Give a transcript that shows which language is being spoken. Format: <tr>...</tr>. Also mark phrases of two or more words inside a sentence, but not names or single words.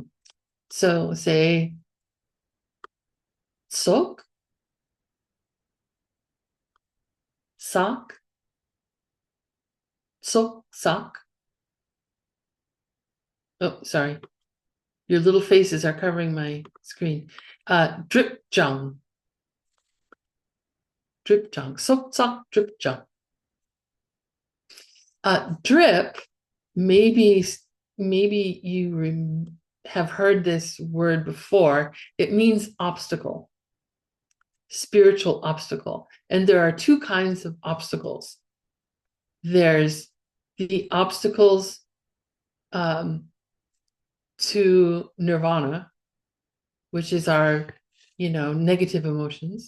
<en>So say Sok, Sak, Sok, Sak, Oh, sorry. Your little faces are covering my screen.</en> <bo>སྒྲིབ་བྱུང་། སྒྲིབ་བྱུང. སོག་སོག་སྒྲིབ་བྱུང.</bo> <en>Drip, maybe you have heard this word before. It means obstacle, spiritual obstacle. And there are two kinds of obstacles. There's the obstacles to nirvana, which is our, negative emotions.</en>